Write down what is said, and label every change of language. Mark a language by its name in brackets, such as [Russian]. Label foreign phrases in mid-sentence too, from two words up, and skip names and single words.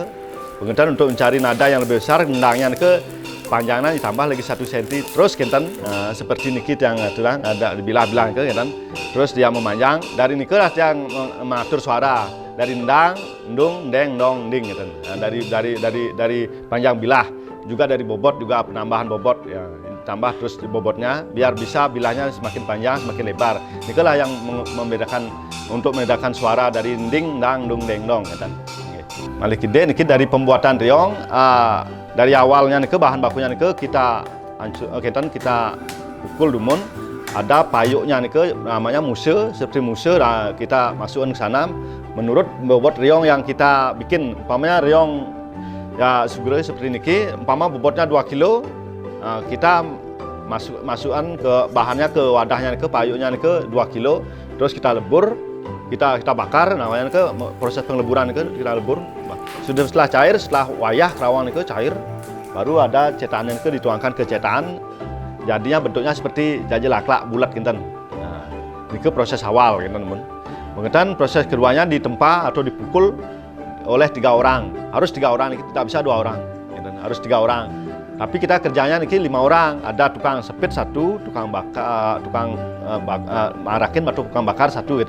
[Indonesian] Kemudian untuk mencari nada yang lebih besar ndangnya nike panjangnya ditambah lagi 1 cm terus kinten seperti niki yang aturan ada dibilah-bilah ke kinten terus dia memanjang dari niki lah yang mengatur suara dari ndang ndung deng dong ding kinten. Dari panjang bilah juga dari bobot juga penambahan bobot ya tambah terus di bobotnya biar bisa bilahnya semakin panjang semakin lebar. Niki lah yang membedakan suara dari ding dang dung deng dong kinten. [Balinese] Malih kide niki [Indonesian] dari pembuatan reong dari awalnya nih bahan bakunya nih kita pukul dumun, ada payuknya nih namanya muse, seperti muse kita masukkan ke sana menurut bobot reong yang kita bikin. Umpamanya reong ya seperti ini, umpama bobotnya 2 kilo, kita masukkan ke bahannya ke wadahnya nih payuknya nih 2 kilo, terus kita lebur, kita bakar, namanya nih proses pengleburan nih kita lebur. Sudah setelah cair, setelah wayah kerawang itu cair, baru ada cetakan itu dituangkan ke cetakan, jadinya bentuknya seperti jajil laklak bulat kinten. Nah, itu proses awal kinten teman. Kemudian proses keduanya ditempa atau dipukul oleh 3 orang. Harus 3 orang, tidak bisa 2 orang. Kinten. Harus 3 orang. Tapi kita kerjanya niki 5 orang. Ada tukang sepit 1, tukang bakar, marakin atau tukang bakar 1 gitu.